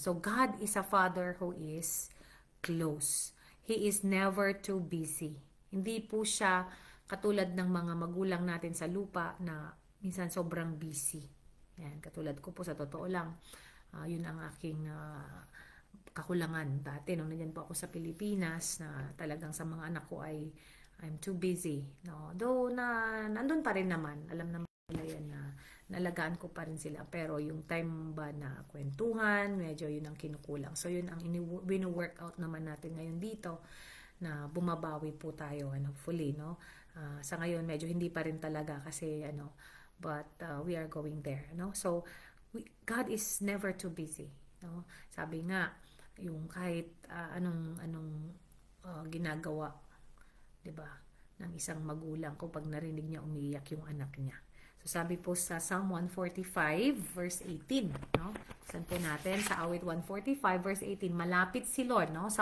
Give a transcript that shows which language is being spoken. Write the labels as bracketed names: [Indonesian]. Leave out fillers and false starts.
[English] So, God is a Father who is close. He is never too busy. [Filipino] Hindi po siya katulad ng mga magulang natin sa lupa na minsan sobrang busy. Ayan. Katulad ko po sa totoo lang. Yun ang aking kakulangan dati nung nandyan po ako sa Pilipinas na talagang sa mga anak ko ay [English] I'm too busy. [Filipino] No? Though nandun pa rin naman. Alam naman nila yan na nalagaan ko pa rin sila. Pero yung time ba na kwentuhan, medyo yun ang kinukulang. So yun ang wino-workout naman natin ngayon dito na bumabawi po tayo [English] and hopefully [Filipino] no. Sa ngayon medyo hindi pa rin talaga kasi [English] but we are going there [Filipino] no. [English] So God is never too busy no. [Filipino] Sabi nga yung kahit anong ginagawa 'di ba ng isang magulang ko pag narinig niya umiiyak yung anak niya. So sabi po sa Psalm 145 verse 18, no? Saan po natin sa awit 145 verse 18, malapit si Lord, no?